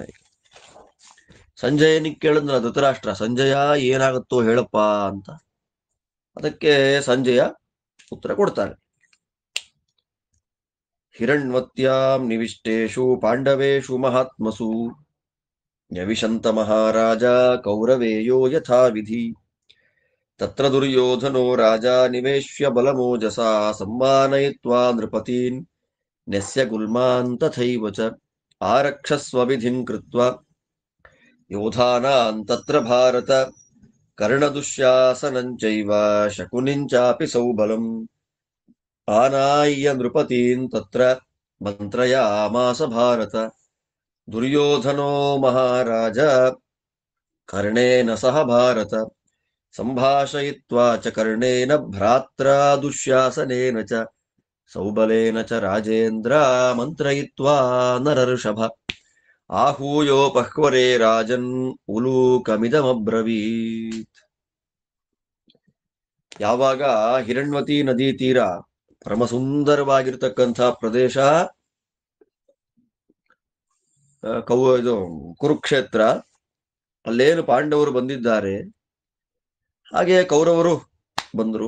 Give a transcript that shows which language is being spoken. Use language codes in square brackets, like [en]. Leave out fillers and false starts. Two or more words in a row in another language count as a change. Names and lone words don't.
[kn] ಸಂಜಯನಿಗೆ ಕೇಳಿದ್ನಲ್ಲ ಧೃತರಾಷ್ಟ್ರ, ಸಂಜಯ ಏನಾಗುತ್ತೋ ಹೇಳಪ್ಪ ಅಂತ. ಅದಕ್ಕೆ ಸಂಜಯ ಉತ್ತರ ಕೊಡ್ತಾನೆ. [sa] ಹಿರಣ್ವತ್ಯಾಂ ನಿವಿಷ್ಟೇಷು ಪಾಂಡವೇಷು ಮಹಾತ್ಮಸು ನ್ಯವಿಶಂತ ಮಹಾರಾಜ ಕೌರವೇಯೋ ಯಥಾ ವಿಧಿ ತತ್ರ ದುರ್ಯೋಧನೋ ರಾಜ ನಿವೇಶ್ಯ ಬಲಮೋಜಸಾ ಸಮ್ಮಾನಯಿತ್ವಾ ನೃಪತೀನ್ ನ್ಯಸ್ಯ ಗುಲ್ಮಾನ್ ತಥೈವ ಚ ಆರಕ್ಷಸ್ವ ವಿಧಿಂ ಕೃತ್ವಾ ಯೋಧಾನಾನ್ ತತ್ರ ಭಾರತ ಕರ್ಣದುಶ್ಯಾಸನಂ ಚೈವ ಶಕುನಿಂ ಚಾಪಿ ಸೌಬಲಂ ಆನಾಯ್ಯ ನೃಪತೀನ್ ತತ್ರ ಮಂತ್ರಯಾಮಾಸ ಭಾರತ ದುರ್ಯೋಧನೋ ಮಹಾರಾಜ ಕರ್ಣೇನ ಸಹ ಭಾರತ ಸಂಭಾಷಯಿತ್ವಾ ಚ ಕರ್ಣೇನ ಭ್ರಾತ್ರಾ ದುಶ್ಯಾಸನೇನ ಚ ಸೌಬಲೇನ ಚ ರಾಜೇಂದ್ರ ಮಂತ್ರಯಿತ್ವಾ ನರಋಷಭ ಆಹೂಯೋಪಹ್ವರೇ ರಾಜನ್ ಉಲೂಕಮಿದಮಬ್ರವೀತ್. [kn] ಯಾವಾಗ ಹಿರಣ್ವತಿ ನದಿ ತೀರ ಪರಮ ಸುಂದರವಾಗಿರ್ತಕ್ಕಂಥ ಪ್ರದೇಶ, ಇದು ಕುರುಕ್ಷೇತ್ರ, ಅಲ್ಲೇನು ಪಾಂಡವರು ಬಂದಿದ್ದಾರೆ, ಹಾಗೆ ಕೌರವರು ಬಂದರು.